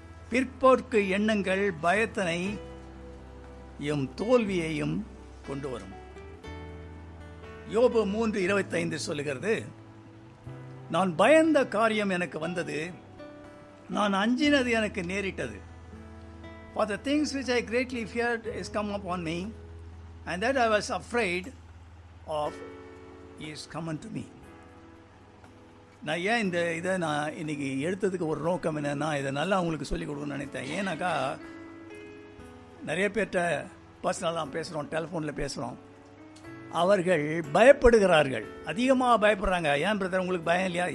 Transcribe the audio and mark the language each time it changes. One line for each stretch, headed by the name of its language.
Tamil: பிற்போக்கு எண்ணங்கள் பயத்தினையும் தோல்வியையும் கொண்டு வரும். யோபு 3:25 சொல்லுகிறது, நான் பயந்த காரியம் எனக்கு வந்தது, நான் அஞ்சினது எனக்கு நேரிட்டது.
English: For the things which I greatly feared is come upon me, and that I was afraid of is come unto me.
Tamil: நான் ஏன் இதை நான் இன்னைக்கு எடுத்ததுக்கு ஒரு நோக்கம் என்னன்னா, இதை நல்லா உங்களுக்கு சொல்லிக் கொடுக்கணும்னு நினைத்தேன். ஏன்னாக்கா நிறைய பேர்கிட்ட பர்சனலாக பேசுகிறோம், டெலிஃபோனில் பேசுகிறோம். அவர்கள் பயப்படுகிறார்கள், அதிகமாக பயப்படுறாங்க. ஏன் பிரதர் உங்களுக்கு பயம் இல்லையா?